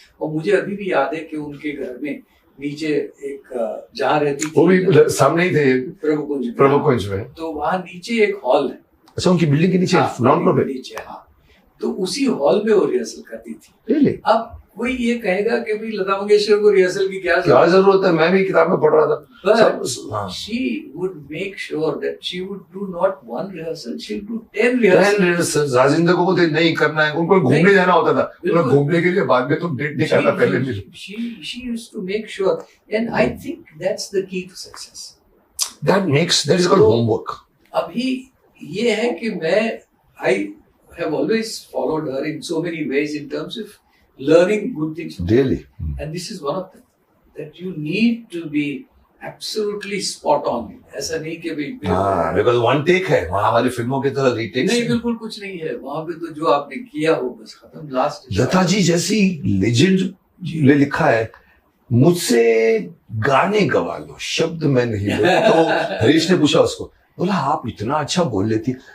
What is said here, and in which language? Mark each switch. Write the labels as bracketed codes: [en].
[hi] और मुझे अभी भी याद है कि उनके घर में नीचे एक जहाँ रहती वो थी, भी सामने ही थे, प्रभु कुंज में। तो वहाँ नीचे एक हॉल है। अच्छा, उनकी बिल्डिंग के नीचे, ग्राउंड फ्लोर पे नीचे, हाँ। तो उसी हॉल में वो रिहर्सल करती थी। [en] Really? [hi] अब कोई ये कहेगा कि भाई लता मंगेशकर को रिहर्सल की क्या जरूरत है, मैं भी किताब में पढ़ रहा था। [en] But she would make sure that she would do not one rehearsal, she'll do 10 rehearsals. [hi] Rajendra को बोलते नहीं करना है, उनको घूमने जाना होता था, उन्हें घूमने के लिए बाद में तो डेट निकालना पहले नहीं। [en] She used to make sure, and I think that's the key to success. That is called homework. [hi] अभी ये है कि [en] I have always followed her in so many ways in terms of learning good things. Really? And this is one of them. That you need to be absolutely spot on. [hi] ऐसा नहीं कि भाई [en] because one take [hi] है, वहाँ हमारी फिल्मों की तरह retakes नहीं, बिल्कुल कुछ नहीं है वहाँ पे। तो जो आपने किया हो बस खत्म, लास्ट। लता जी जैसी लेजेंड ने लिखा है, मुझसे गाने गवा लो, शब्द मैं नहीं बोल। तो हरीश ने पूछा उसको, बोला आप इतना अच्छा बोल लेती।